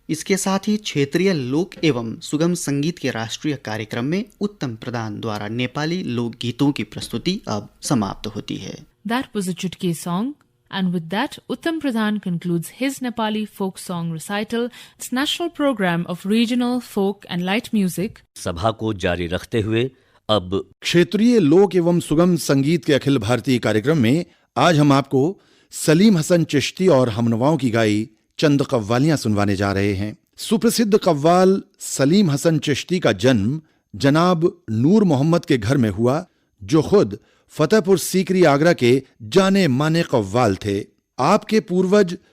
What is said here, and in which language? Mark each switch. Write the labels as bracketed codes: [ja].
[hi] इसके साथ ही क्षेत्रीय लोक एवं सुगम संगीत के राष्ट्रीय कार्यक्रम में उत्तम प्रधान द्वारा नेपाली लोक गीतों की प्रस्तुति अब समाप्त होती है। [en] That was a Chutki song. And with that, Uttam Pradhan concludes his Nepali folk song recital, its national program of regional, folk and light music. [hi] सभा को जारी रखते हुए अब क्षेत्रीय लोक एवं सुगम संगीत के अखिल भारतीय कार्यक्रम में आज हम आपको सलीम हसन चिश्ती और हमनवाओं की गाई चंद कव्वालियां सुनवाने जा रहे हैं। सुप्रसिद्ध कव्वाल सलीम हसन चिश्ती का जन्म जनाब नूर मोहम्मद के घर में हुआ, जो खुद फतेहपुर सीकरी आगरा के जाने माने कव्वाल थे। आपके पूर्वज